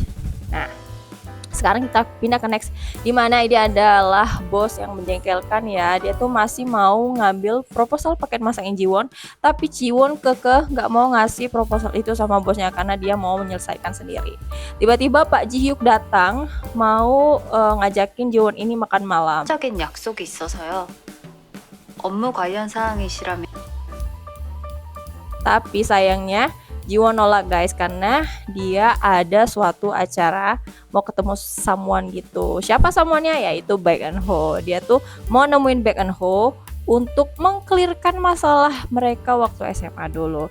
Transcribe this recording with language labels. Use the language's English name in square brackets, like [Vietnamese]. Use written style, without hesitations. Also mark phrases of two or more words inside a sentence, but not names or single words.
[Indonesian] Nah, sekarang kita pindah ke next, dimana ini adalah bos yang menjengkelkan ya. Dia tuh masih mau ngambil proposal paket masang Jiwon, tapi Jiwon kekeh nggak mau ngasih proposal itu sama bosnya karena dia mau menyelesaikan sendiri. Tiba-tiba Pak Ji Hyuk datang mau ngajakin Jiwon ini makan malam. [Korean] 적인 약속이 있어서요. 업무 관련 사항이시라면. [Indonesian] Tapi sayangnya Jiwon nolak guys, karena dia ada suatu acara mau ketemu someone gitu. Siapa someone-nya? Yaitu Baek Eun Ho. Dia tuh mau nemuin Baek Eun Ho untuk mengklirkan masalah mereka waktu SMA dulu.